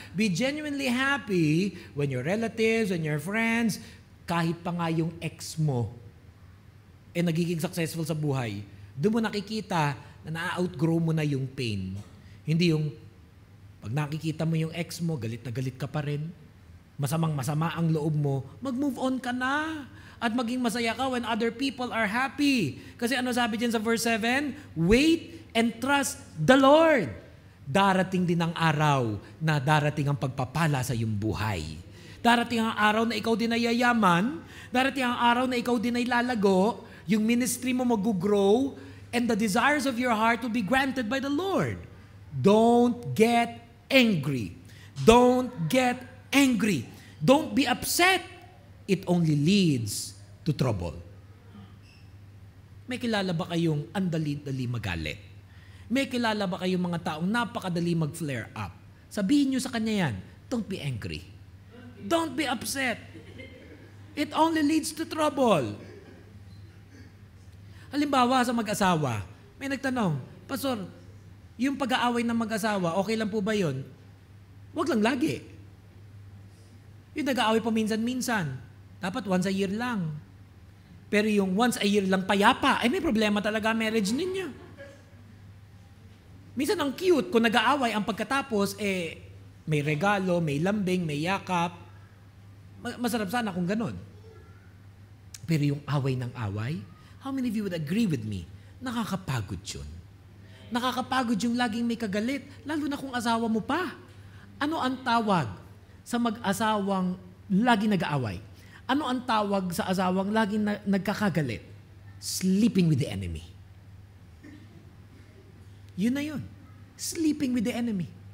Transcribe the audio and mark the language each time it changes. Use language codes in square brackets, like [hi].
[en] Be genuinely happy when your relatives and your friends, [tl] kahit pa nga yung ex mo, nagiging successful sa buhay. Doon mo nakikita na na-outgrow mo na yung pain. Hindi yung, pag nakikita mo yung ex mo, galit na galit ka pa rin. Masamang-masama ang loob mo, mag-move on ka na. At maging masaya ka [en] when other people are happy. [tl] Kasi ano sabi dyan sa verse 7? [en] Wait and trust the Lord. [tl] Darating din ang araw na darating ang pagpapala sa iyong buhay. Darating ang araw na ikaw din ay yayaman. Darating ang araw na ikaw din ay lalago. Yung ministry mo mag-grow. [en] And the desires of your heart will be granted by the Lord. Don't get angry. Don't get angry. Don't be upset. It only leads to trouble. [tl] May kilala ba kayong andali-dali magalit? May kilala ba kayong mga taong napakadali mag-flare up? Sabihin nyo sa kanya yan, [en] don't be angry. Don't be upset. It only leads to trouble. [tl] Halimbawa sa mag-asawa, may nagtanong, Pastor, yung pag-aaway ng mag-asawa, okay lang po ba yun? Huwag lang lagi. Yung nag-aaway pa minsan-minsan, dapat [en] once a year [tl] lang. Pero yung [en] once a year [tl] lang payapa, ay may problema talaga marriage ninyo. Minsan ang cute, kung nag-aaway ang pagkatapos, may regalo, may lambing, may yakap. Masarap sana kung ganun. Pero yung away ng away, [en] how many of you would agree with me? [tl] Nakakapagod yun. Nakakapagod yung laging may kagalit, lalo na kung asawa mo pa. Ano ang tawag sa mag-asawang laging nag-aaway? Ano ang tawag sa asawang laging nagkakagalit? [en] Sleeping with the enemy. [tl] Yun na yun. [en] Sleeping with the enemy.